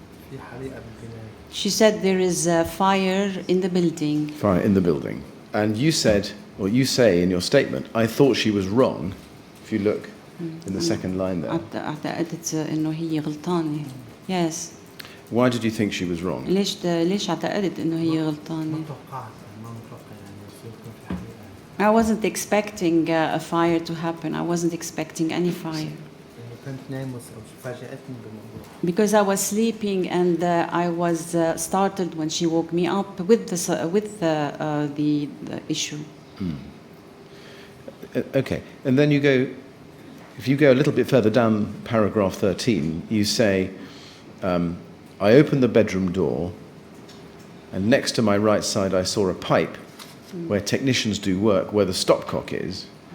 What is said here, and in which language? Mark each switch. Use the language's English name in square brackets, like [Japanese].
[Arabic] في حريقة بالبناية. [English] She said there is a fire in the building. Fire in the building. And you said, or you say in your statement, I thought she was wrong. If you look in the second line there. [Arabic] اعتقدت انه هي غلطانة. [English] Yes. Why did you think she was wrong? [Arabic] ليش اعتقدت انه هي غلطانة؟ ما توقعت ما متوقع يعني يصير يكون في حريقة. [English] I wasn't expecting a fire to happen. I wasn't expecting any fire. [Arabic] كنت نايم وفاجأتني بالموضوع. [English] Because I was sleeping and I was startled when she woke me up with the issue. Okay, and then you go, if you go a little bit further down paragraph 13, you say, I opened the bedroom door and next to my right side I saw a pipe where technicians do work, where the stopcock is.